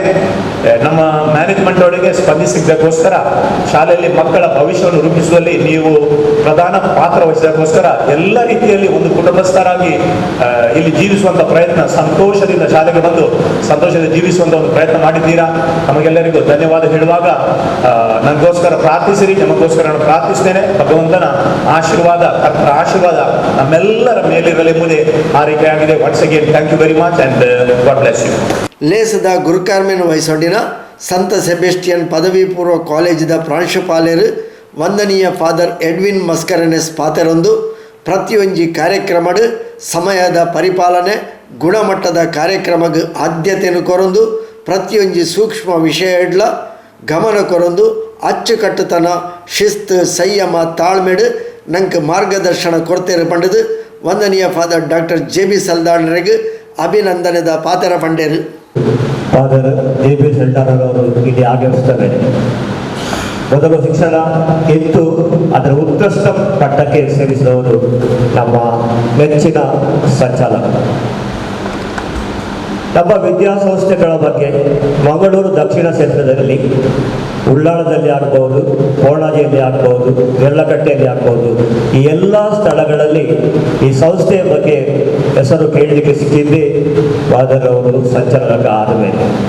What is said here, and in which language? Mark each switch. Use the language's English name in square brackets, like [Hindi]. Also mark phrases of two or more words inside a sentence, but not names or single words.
[Kannada] ನಮ್ಮ ಮ್ಯಾನೇಜ್ಮೆಂಟ್ ಒಳಗೆ ಸ್ಪಂದಿಸಿದ್ದಕ್ಕೋಸ್ಕರ, ಶಾಲೆಯಲ್ಲಿ ಮಕ್ಕಳ ಭವಿಷ್ಯವನ್ನು ರೂಪಿಸುವಲ್ಲಿ ನೀವು ಪ್ರಧಾನ ಪಾತ್ರ ವಹಿಸಿದಕ್ಕೋಸ್ಕರ ಎಲ್ಲ ರೀತಿಯಲ್ಲಿ ಒಂದು ಕುಟುಂಬಸ್ಥರಾಗಿ ಇಲ್ಲಿ ಜೀವಿಸುವಂತ ಪ್ರಯತ್ನ, ಸಂತೋಷದಿಂದ ಶಾಲೆಗೆ ಬಂದು ಸಂತೋಷದಿಂದ ಜೀವಿಸುವಂತ ಒಂದು ಪ್ರಯತ್ನ ಮಾಡಿದ್ದೀರಾ. ನಮಗೆಲ್ಲರಿಗೂ ಧನ್ಯವಾದ ಹೇಳುವಾಗ ನನಗೋಸ್ಕರ ಪ್ರಾರ್ಥಿಸಿರಿ, ನಮಗೋಸ್ಕರ ನಾನು ಪ್ರಾರ್ಥಿಸ್ತೇನೆ. ಭಗವಂತನ ಆಶೀರ್ವಾದ, ಕರ್ತರ ಆಶೀರ್ವಾದ ನಮ್ಮೆಲ್ಲರ ಮೇಲಿರಲೆಂಬುದೇ ಆರೈಕೆಯಾಗಿದೆ. [English] once again thank you very much and God bless you. [Tulu] ಲೇಸದ ಗುರುಕಾರ್ಮೆನ್ ವಯಸ್ಸೊಂಡಿನ ಸಂತ ಸೆಬೆಸ್ಟಿಯನ್ ಪದವಿ ಪೂರ್ವ ಕಾಲೇಜಿದ ಪ್ರಾಂಶುಪಾಲರು ವಂದನೀಯ ಫಾದರ್ ಎಡ್ವಿನ್ ಮಸ್ಕರನೆಸ್ ಪಾತೆರೊಂದು ಪ್ರತಿಯೊಂದು ಕಾರ್ಯಕ್ರಮದ ಸಮಯದ ಪರಿಪಾಲನೆ, ಗುಣಮಟ್ಟದ ಕಾರ್ಯಕ್ರಮಕ್ಕೆ ಆದ್ಯತೆಯನ್ನು ಕೊರೊಂದು ಪ್ರತಿಯೊಂದು ಸೂಕ್ಷ್ಮ ವಿಷಯ ಇಡ್ಲ ಗಮನ ಕೊರೊಂದು ಅಚ್ಚುಕಟ್ಟುತನ, ಶಿಸ್ತು, ಸಂಯಮ, ತಾಳ್ಮೆಡು ನಂಗೆ ಮಾರ್ಗದರ್ಶನ ಕೊಡ್ತೇರು ಪಂಡದು ವಂದನೀಯ ಫಾದರ್ ಡಾಕ್ಟರ್ JB ಸಲ್ದಾಣರಿಗೆ ಅಭಿನಂದನೆದ ಪಾತೆರ ಪಂಡೇರು. [Kannada] ಫಾದರ್ JB ಸಲ್ದಾಣರವರು ಇಲ್ಲಿ ಆಗಮಿಸುತ್ತಾರೆ. ಮೊದಲು ಶಿಕ್ಷಣ ಎತ್ತು ಅದರ ಉತ್ಕೃಷ್ಟ ಪಟ್ಟಕ್ಕೆ ಸೇರಿಸಿದವರು ನಮ್ಮ ಮೆಚ್ಚಿನ ಸಂಚಾಲಕ. ನಮ್ಮ ವಿದ್ಯಾಸಂಸ್ಥೆಗಳ ಬಗ್ಗೆ ಮಂಗಳೂರು ದಕ್ಷಿಣ ಕ್ಷೇತ್ರದಲ್ಲಿ ಉಳ್ಳಾಳದಲ್ಲಿ ಆಗ್ಬೋದು, ಕೋಣಾಜಿಯಲ್ಲಿ ಆಗ್ಬೋದು, ಗೆರ್ಲಕಟ್ಟೆಯಲ್ಲಿ ಆಗ್ಬೋದು, ಈ ಎಲ್ಲ ಸ್ಥಳಗಳಲ್ಲಿ ಈ ಸಂಸ್ಥೆಯ ಬಗ್ಗೆ ಹೆಸರು ಕೇಳಲಿಕ್ಕೆ ಸಿಕ್ಕಿದ್ದೇ ಫಾದರ್ ಅವರು ಸಂಚಾಲಕ ಆದ ಮೇಲೆ.